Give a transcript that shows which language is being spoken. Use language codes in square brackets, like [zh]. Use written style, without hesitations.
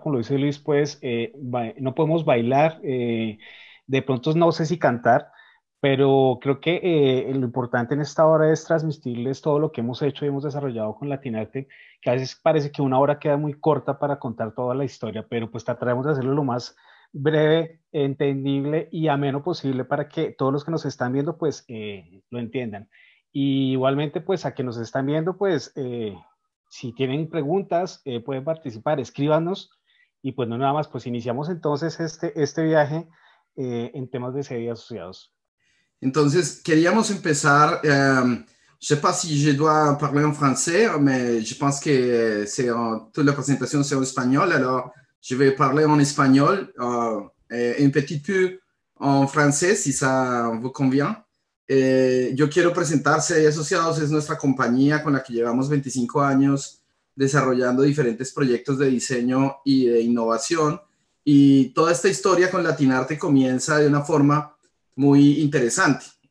[es] Como lo dice Luis, pues no podemos bailar, de pronto no sé si cantar, pero creo que lo importante en esta hora es transmitirles todo lo que hemos hecho y hemos desarrollado con Latinarte, que a veces parece que una hora queda muy corta para contar toda la historia, pero pues trataremos de hacerlo lo más breve, entendible y ameno posible para que todos los que nos están viendo pues lo entiendan. Y igualmente, pues a que nos están viendo, pues si tienen preguntas, pueden participar, escríbanos y pues no nada más, pues iniciamos entonces este viaje en temas de serie asociados. Entonces, queríamos empezar. [fr] Je ne sais pas si je dois parler en français, mais je pense que toute la présentation c'est en espagnol. Alors, je vais parler en espagnol, et un petit peu en français, si ça vous convient. [es] Yo quiero presentar CDI Asociados, es nuestra compañía con la que llevamos 25 años desarrollando diferentes proyectos de diseño y de innovación. Y toda esta historia con Latinarte comienza de una forma muy interesante.